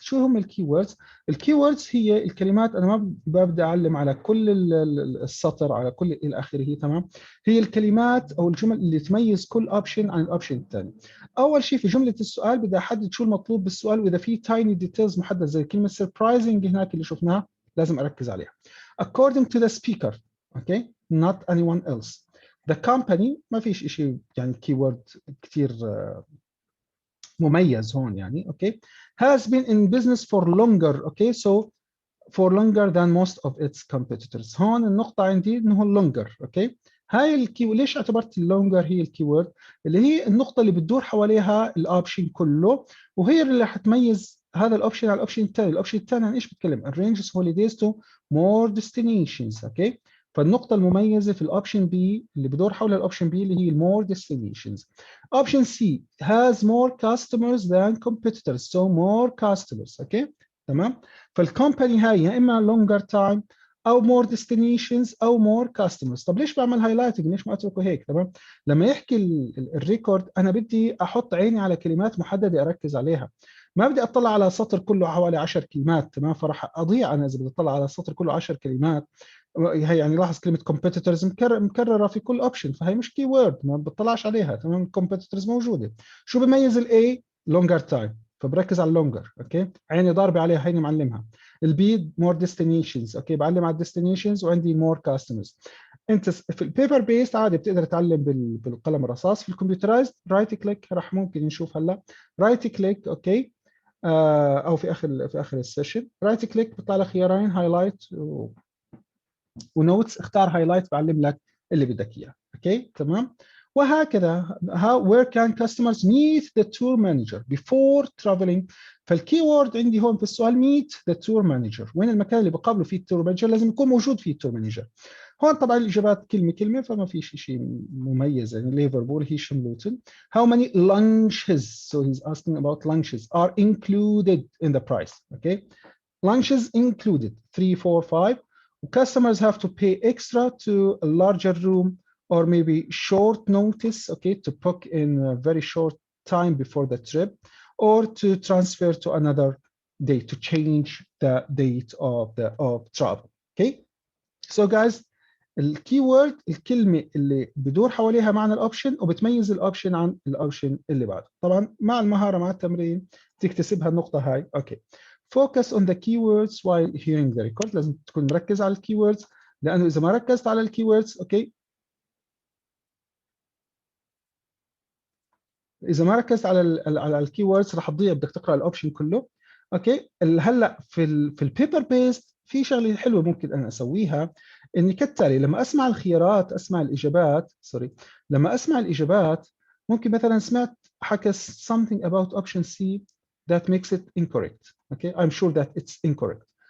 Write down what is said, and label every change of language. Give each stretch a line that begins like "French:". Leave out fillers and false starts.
Arabic: شو هم الكيوردز؟ الكيوردز هي الكلمات، انا ما ببدا اعلم على كل السطر على كل الى اخره، تمام. هي الكلمات او الجمل اللي تميز كل اوبشن عن الاوبشن الثاني. اول شيء في جمله السؤال بدي احدد شو المطلوب بالسؤال، واذا في تايني ديتيلز محدد زي كلمه سربرايزنج هناك اللي شفناها لازم اركز عليها.
English: according to the speaker okay not anyone else. the company
Arabic: ما فيش شيء يعني keyword كثير مميز هون يعني اوكي.
English: has been in business for longer okay so for longer than most of its competitors.
Arabic: هون النقطة عندي انه longer اوكي. هاي الكي ليش اعتبرت اللونجر هي الكيورد؟ اللي هي النقطة اللي بتدور حواليها الاوبشن كله، وهي اللي حتميز هذا الاوبشن على الاوبشن الثاني. الاوبشن الثاني عن ايش بتكلم؟
English: arranges holidays to more destinations
Arabic: اوكي. فالنقطة المميزة في الاوبشن بي اللي بدور حول الاوبشن بي اللي هي more destinations.
English: option C has more customers than competitors so more customers okay تمام.
Arabic: فالكومباني هاي يا اما longer time او more destinations او more customers. طب ليش بعمل هايلايتنج؟ ليش ما اتركه هيك؟ تمام. لما يحكي الريكورد انا بدي احط عيني على كلمات محدده اركز عليها، ما بدي اطلع على سطر كله حوالي 10 كلمات تمام، فراح اضيع انا اذا بدي اطلع على السطر كله 10 كلمات. هي يعني لاحظ كلمه competitors مكرره في كل اوبشن، فهي مش كي وورد ما بطلعش عليها تمام. competitors موجوده. شو بميز الاي؟ longer time فبركز على اللونجر اوكي، عيني ضاربه عليها هيني معلمها. البي مور ديستنيشنز اوكي، بعلم على الديستنيشنز وعندي مور كاستمرز. انت في البيبر بيست عادي بتقدر تعلم بالقلم الرصاص. في الكمبيوترايزد رايت كليك راح ممكن نشوف هلا رايت كليك اوكي او في اخر السيشن رايت كليك بيطلع لك خيارين هايلايت ونوتس. اختار هايلايت بعلم لك اللي بدك اياه اوكي تمام.
English: وهكذا where can customers meet the tour manager before traveling.
Arabic: فالكي وورد عندي هون في السؤال meet the tour manager، وين المكان اللي بقابله فيه التور مانجر لازم يكون موجود فيه التور مانجر. هون طبعا الاجابات كلمه كلمه فما في شيء مميز يعني. ليفربول هي شملوتن.
English: how many lunches so he's asking about lunches are included in the price okay. lunches included 3 4 5. customers have to pay extra to a larger room or maybe short notice okay to book in a very short time before the trip or to transfer to another day to change the date of travel okay. so guys
Arabic: الكيورد الكلمه اللي بدور حواليها معنى الاوبشن وبتميز الاوبشن عن الاوبشن اللي بعده. طبعا مع المهاره مع التمرين تكتسبها النقطه هاي اوكي.
English: focus on the keywords while hearing the record.
Arabic: لازم تكون مركز على الكيوردز، لانه اذا ما ركزت على الكيوردز اوكي، اذا ما ركزت على الكيوردز راح تضيع، بدك تقرا الاوبشن كله اوكي. هلا في البيبر بيست في شغله حلوه ممكن انا اسويها، اني كالتالي لما اسمع الخيارات اسمع الاجابات لما اسمع الاجابات ممكن مثلا سمعت حكى
English: something about option C that makes it incorrect okay I'm sure that it's incorrect.